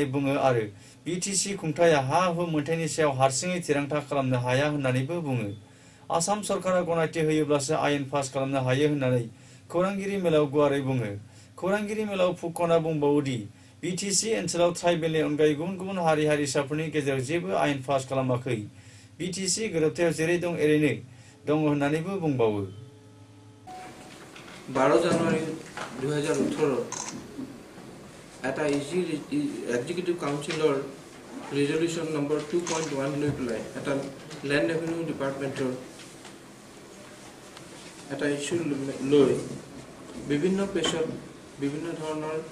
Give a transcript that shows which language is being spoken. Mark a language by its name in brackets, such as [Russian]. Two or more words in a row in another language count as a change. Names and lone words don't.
[Bodo] बुङो आरो बिटिसि खुंथाया हा हु मोनथायनि सायाव हारसिङै थिरांथा खालामनो हाया होननानैबो बुङो आसाम सरकारा गनायथि होयोब्लासो आयेन पास खालामनो हायो होननानै खौरांगिरि मेलाव गुवारै बुङो खौरांगिरि मेलाव फुकना बुंबावोदि बिटिसि ओनसोलाव ट्राइबेलनि अनगायै गुबुन गुबुन हारि हारिसाफोरनि गेजेराव जेबो आयेन पास खालामाखै बिटिसि गोरोबथायाव जेरै दं एरैनो दङ होननानैबो बुंबावो [Assamese] 12 জানুৱাৰী 2018 এটা [English] executive councilৰ resolution number [Assamese] 2.1 লৈ পেলাই এটা [English] land revenue departmentৰ [Assamese] এটা ইস্যু লৈ বিভিন্ন প্ৰেছত বিভিন্ন ধৰণৰ